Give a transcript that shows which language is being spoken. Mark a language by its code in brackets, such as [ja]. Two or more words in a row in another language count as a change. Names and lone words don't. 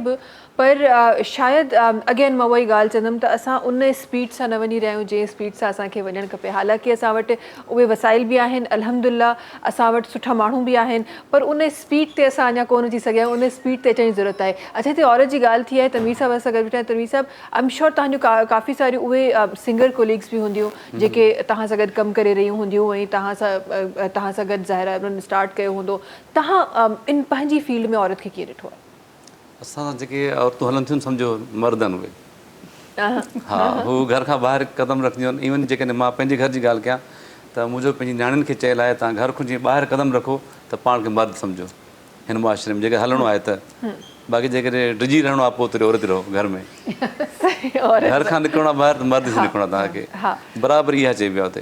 [sd] बि पर शायदि अगेन मां उहा ई ॻाल्हि चवंदमि त असां उन स्पीड सां न वञी रहिया आहियूं जंहिं स्पीड सां असांखे वञणु खपे हालांकि असां वटि उहे वसाइल बि आहिनि अल्हम्दुलिल्लाह असां वटि सुठा माण्हू बि आहिनि पर उन स्पीड ते असां अञा कोन अची सघिया आहियूं उन स्पीड ते अचण जी ज़रूरत आहे अच्छा हिते औरत जी ॻाल्हि थी आहे तनवीर साहिब असां गॾु वेठा आहिनि तनवीर साहिब [en] I'm sure [sd] तव्हांजो काफ़ी सारियूं उहे [en] singer colleagues [sd] बि हूंदियूं जेके तव्हां सां गॾु कमु करे रहियूं हूंदियूं ऐं तव्हां सां गॾु ज़ाहिर आहे उन्हनि स्टार्ट कयो हूंदो तव्हां इन पंहिंजी फील्ड में औरत खे कीअं ॾिठो आहे असां जेके औरतूं हलनि थियूं सम्झो मर्दनि उहे हा हू घर खां ॿाहिरि क़दम रखंदियूं आहिनि इवन जेकॾहिं मां पंहिंजे घर जी ॻाल्हि कयां त मुंहिंजो पंहिंजी नियाणियुनि खे चयल आहे तव्हां घर खां जीअं ॿाहिरि क़दम रखो त पाण खे मर्द सम्झो हिन मुआशिरे में जेके हलणो आहे त बाक़ी जेकॾहिं डिॼी रहणो आहे पोइ त औरत रहो घर में घर खां निकिरणो आहे ॿाहिरि त मर्द सां निकिरणो आहे तव्हांखे बराबरि इहा चइबी आहे हुते